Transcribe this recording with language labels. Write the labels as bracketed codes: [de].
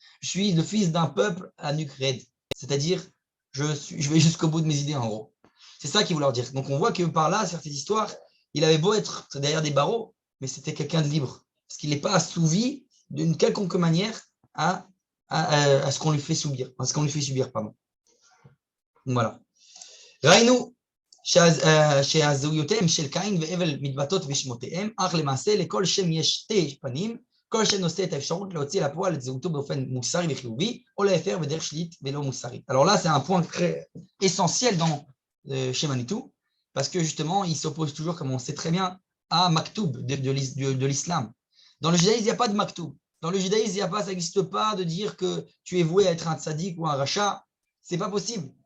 [fr] Je suis le fils d'un peuple à la nuque raide. C'est-à-dire, je vais jusqu'au bout de mes idées, en gros. C'est ça qu'il voulait leur dire. Donc, on voit que par là, sur cette histoire, il avait beau être derrière des barreaux, mais c'était quelqu'un de libre. Parce qu'il n'est pas assouvi d'une quelconque manière à ce qu'on lui fait subir. À ce qu'on lui fait subir, pardon. Voilà. [he] ראינו שהזהויותיהם של קין והבל מתבטאות בשמותיהם, אך למעשה לכל שם יש שתי פנים, כל שם נושא את האפשרות להוציא לפועל את זהותו באופן מוסרי וחיובי, או להפר בדרך שלילית ולא מוסרית. [fr] Alors là, c'est un point très essentiel dans chez Manitou, parce que justement, il s'oppose toujours, comme on sait très bien, à Maktoub de l'islam. Dans le judaïsme, il n'y a pas de Maktoub. Dans le judaïsme, il n'y a pas, ça n'existe pas de dire que tu es voué à être un tzaddik ou un rachat. Ce n'est pas possible.